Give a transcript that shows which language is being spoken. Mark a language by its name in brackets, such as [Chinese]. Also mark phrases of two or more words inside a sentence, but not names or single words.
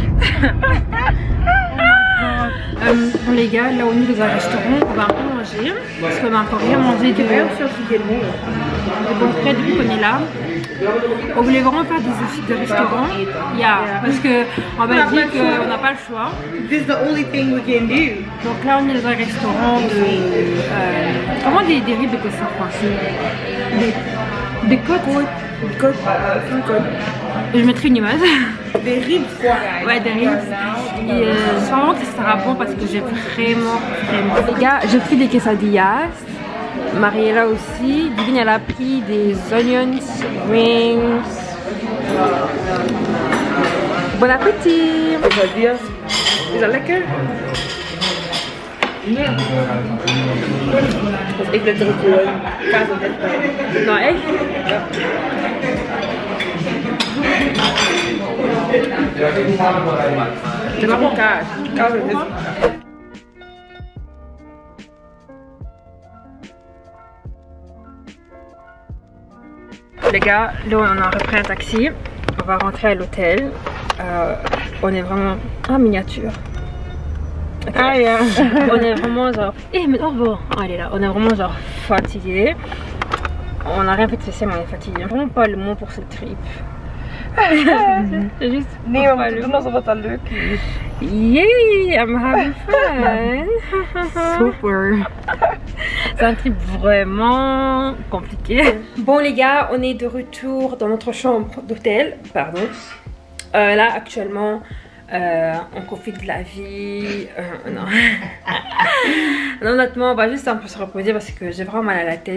[French] Bon les gars, là on est dans un restaurant, on va un peu manger. Parce qu'on a encore rien mangé de bon près depuis qu'on est là. On voulait vraiment faire des études de restaurant. Parce qu'en Belgique on n'a pas le choix. [English] This is the only thing we can do. [French] Donc là on est dans un restaurant de... comment des ribs de ça en français? Des côtes. Je mettrai une image. Des ribs quoi. Ouais, des ribs. Et c'est vraiment que ça sera bon parce que j'ai vraiment. Les gars, j'ai pris des quesadillas. Mariella aussi. Divine, elle a pris des [English] onions rings. [French] Bon appétit. Quesadillas. [Dutch] Is dat lekker? Nee. Dus ik ben er gewoon kaas en dit bij. Nou echt? Ja. Het is gewoon kaas. Kaas en dit. [French] Les gars, là on a repris un taxi. On va rentrer à l'hôtel. On est vraiment en miniature. [English] Okay. Ah yeah. [French] On est vraiment genre... mais au revoir. Elle est là. On est vraiment genre fatigué. On a rien fait de spécial mais on est fatigué. Vraiment pas le mot pour ce trip. C'est juste... [Dutch] Nee, we moeten doen alsof het al leuk is. [English] Yay, I'm having fun. Super. [French] C'est un trip vraiment compliqué. Bon les gars, on est de retour dans notre chambre d'hôtel. Pardon. Là actuellement... on profite de la vie. Non. Non, honnêtement, on va juste un peu se reposer parce que j'ai vraiment mal à la tête.